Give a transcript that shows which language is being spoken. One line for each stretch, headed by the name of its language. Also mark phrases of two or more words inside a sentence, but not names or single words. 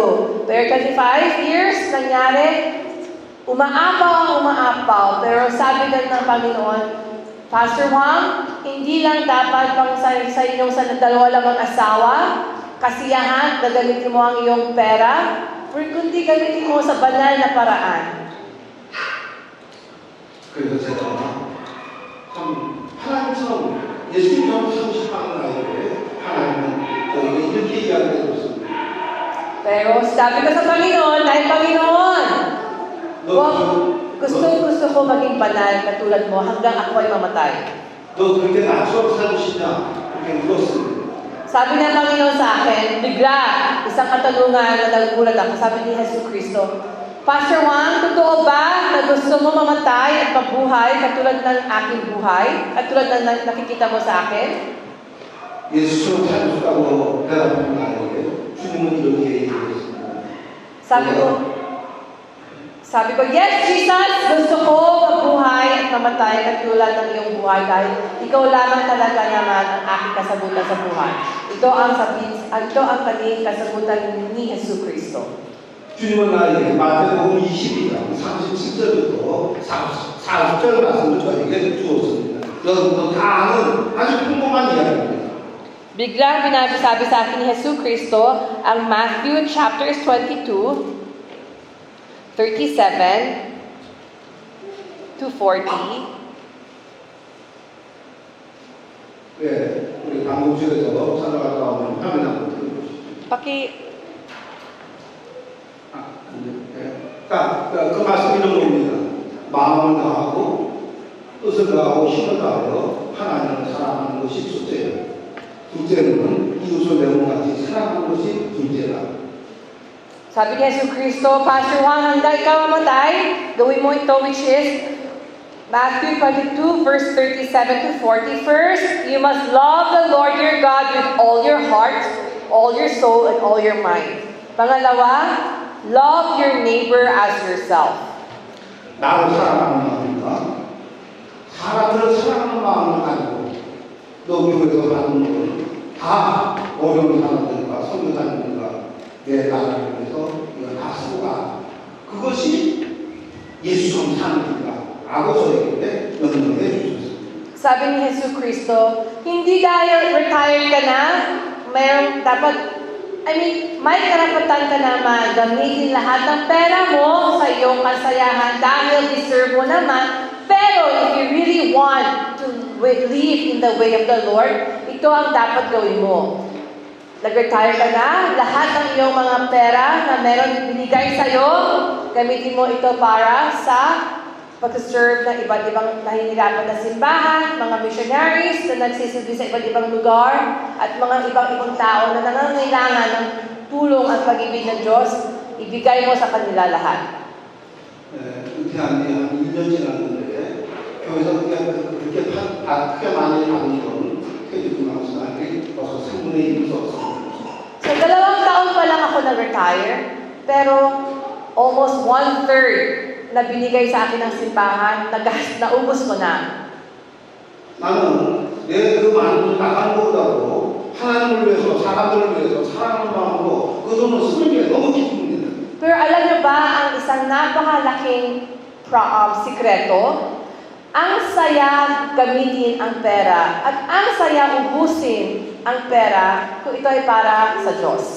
Filipino: Pero 25 years nangyari, umaapaw. Pero sabi din ng Panginoon, Pastor Juan, hindi lang dapat pang sa inyong dalawa lamang asawa, kasiyahan, gagamitin mo ang iyong pera, kundi gamitin mo sa banal na paraan.
Korean: 그래서 제가 참 하나님처럼 예수님처럼 하고 싶어하는 아이들의 하나님은 저에게 이렇게 이야기해 줬습니다.
Filipino: Pero sabi ko sa Panginoon, dahil Panginoon, wag, gusto ko maging banal katulad mo hanggang ako ay mamatay.
Korean: 너 그렇게 낮춰 살고 싶냐? 그렇게 물었습니다.
Filipino: Sabi ng Panginoon sa akin, bigla, isang katanungan na nagugulat ako, sabi ni Jesu Cristo, Pastor Juan, totoo ba na gusto mo mamatay at mabuhay katulad ng aking buhay? Katulad ng nakikita mo sa akin?
Korean: 예수처럼 살고 싶다고 대답한 나에게 주님은 이렇게 얘기했습니다.
Filipino: Sabi ko, yes, Jesus, gusto ko mabuhay at mamatay katulad ng iyong buhay dahil ikaw lamang talaga naman ang aking kasagutan sa buhay. Ito ang kaning kasagutan ni Jesu Cristo.
Korean: 주님은 나에게 마태복음 22장 37절부터 40절 말씀을 저에게 주었습니다. 여러분도 다 아는 아주 평범한 이야기입니다.
Filipino: Biglang binasabi sa akin ni Jesu Cristo ang Matthew chapters 22, 37 to 40.
Korean: 네, 우리 방송실에서 찾아갔다 오면 화면 한번 들어보시죠. 그 말씀 이런 겁니다. 마음을 다하고 뜻을 다하고 힘을 다하여 하나님을 사랑하는 것이 첫째예요. 둘째는 이웃을 내 몸같이 사랑하는 것이 둘째라.
Filipino: Sabi ni Jesu Cristo, Pastor Juan, hanggang ikaw mamatay, gawin mo ito
English: which is Matthew 22 verse 37 to 40. First, you must love the Lord your God with all your heart, all your soul, and all your mind. Pangalawa, love your neighbor as yourself.
Korean: 나를 사랑하는 마음과 사람들을 사랑하는 마음을 가지고 너 교회에서 하는 것은 다 어려운 사람들과 선교사님들과 내 나라를 위해서 이거 다 쓰고 가. 그것이 예수처럼 사는 길이다. 라고 저에게 명령해 주셨습니다.
Filipino: Sabi ni Jesu Cristo, hindi dahil retired ka na, may karapatan ka naman gamitin lahat ng pera mo sa iyong kasayahan dahil deserve mo naman.
English: Pero if you really want to live in the way of the Lord,
Filipino: ito ang dapat gawin mo. Nag-retire ka na, lahat ng iyong mga pera na meron binigay sa'yo, gamitin mo ito para sa pag-serve ng iba't ibang nahihirapan na simbahan, mga missionaries na nagsisilbi sa iba't ibang lugar, at mga ibang tao na nangangailangan ng tulong at pag-ibig ng Diyos, ibigay mo sa kanila lahat.
Korean: 은퇴한 지 한 1년 지났는데 교회에서 그렇게 크게 많이 받은 건 퇴직금하고서는 벌써 3분의 1이 없습니다.
Filipino: So, 2 taon pa lang ako nag-retire, pero almost 1/3 na binigay sa akin ng simbahan, naubos ko na.
Korean: 나는 내 그 많은 돈 나가는 것보다도 하나님을 위해서 사람들을 위해서 사랑하는 마음으로 그 돈을 쓰는 게 너무 기쁩니다.
Filipino: Pero alam niyo ba ang isang napakalaking sikreto? Ang saya gamitin ang pera at ang saya ubusin ang pera kung ito ay para sa Diyos.